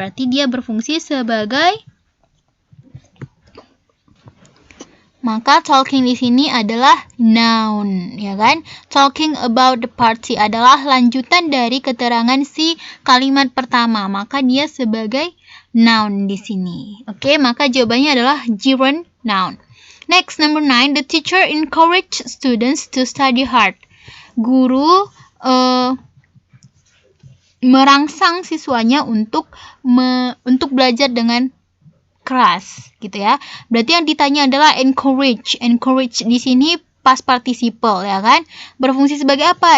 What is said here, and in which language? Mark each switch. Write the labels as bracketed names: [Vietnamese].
[Indonesian] Berarti dia berfungsi sebagai, maka talking di sini adalah noun, ya kan? Talking about the party adalah lanjutan dari keterangan si kalimat pertama, maka dia sebagai noun di sini. Oke, maka jawabannya adalah gerund noun. [English] Next, number 9. The teacher encouraged students to study hard. [Indonesian] Guru merangsang siswanya untuk belajar dengan keras, gitu ya. Berarti yang ditanya adalah encourage. Encourage di sini past participle, ya kan? Berfungsi sebagai apa?